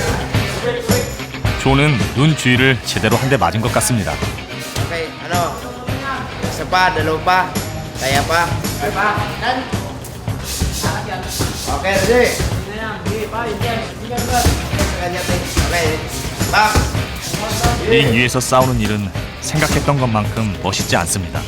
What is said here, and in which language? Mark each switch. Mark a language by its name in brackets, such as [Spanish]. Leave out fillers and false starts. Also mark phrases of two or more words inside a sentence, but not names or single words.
[Korean] 존은 눈 주위를 제대로 한 대 맞은 것 같습니다. [Filipino] Okay, Isa pa, dalawa pa. Kaya pa. Kaya pa. [English] Okay, ready? Okay. Back. [Korean] 링 위에서 싸우는 일은 생각했던 것만큼 멋있지 않습니다.